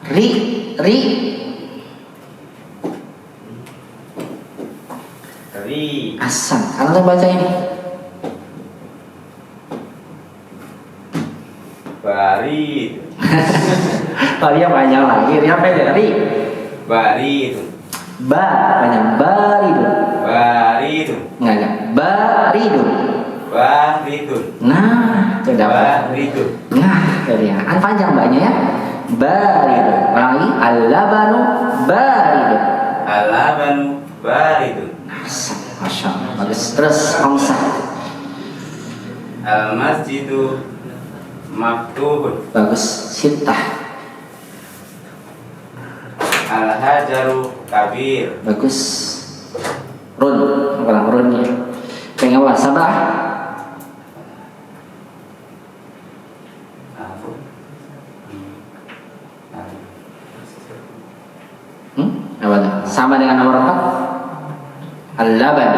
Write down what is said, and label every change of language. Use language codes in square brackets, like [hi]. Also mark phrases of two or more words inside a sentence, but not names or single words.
[ar] Asan. [id] Karena saya baca ini. [ar] Barid. [id] Tadi yang panjang lagi. Ri apa ya? Ri. [ar] Barid. Ba. [id] Panjang. Baridun. Enggak. Baridun. Nah, itu dapat. [ar] Baridun. [id] Nah, itu dia. Kan panjang banyak ya. Baridun. Ulang lagi. [ar] اللبن بارد. اللبن بارد. ما شاء الله. [id] Bagus. Terus khamsah. [ar] المسجد مفتوح. [id] Bagus. Sittah. [ar] الحجر كبير. [id] Bagus. Run. Ulang runnya. Pengen apa? Sabah. Apa tuh? Sama dengan nomor 4. [ar] اللبن.